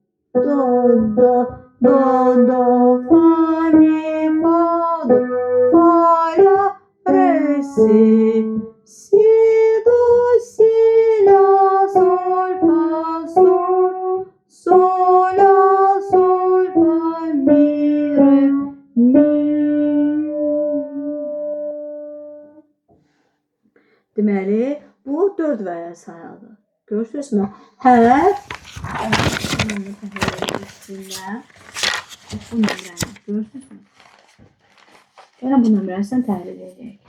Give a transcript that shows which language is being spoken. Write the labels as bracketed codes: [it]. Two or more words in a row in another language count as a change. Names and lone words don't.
[az] do, fa, mi, fa, do, fa, la, re, si, do, si, la, sol, fa, sol, la, sol, fa, mi, re, mi. Deməli, bu 4 vərəq sayıdır. Görürsünüzmü? Hər üstündə bu nömrəni görürsünüzmü? Yəni bu nömrəsini təhlil edək.